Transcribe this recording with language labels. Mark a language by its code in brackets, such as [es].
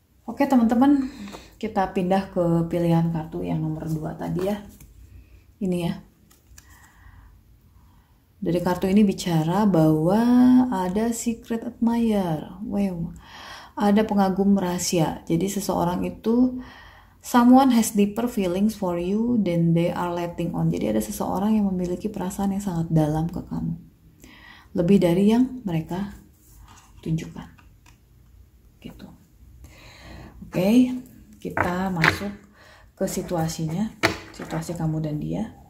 [id] Oke teman-teman, kita pindah ke pilihan kartu yang nomor 2 tadi ya. Ini ya. Dari kartu ini bicara bahwa ada secret admirer. Wow. Ada pengagum rahasia. Jadi seseorang itu, [en] someone has deeper feelings for you than they are letting on. [id] Jadi ada seseorang yang memiliki perasaan yang sangat dalam ke kamu. Lebih dari yang mereka tunjukkan. Gitu. Oke, kita masuk ke situasinya. Situasi kamu dan dia.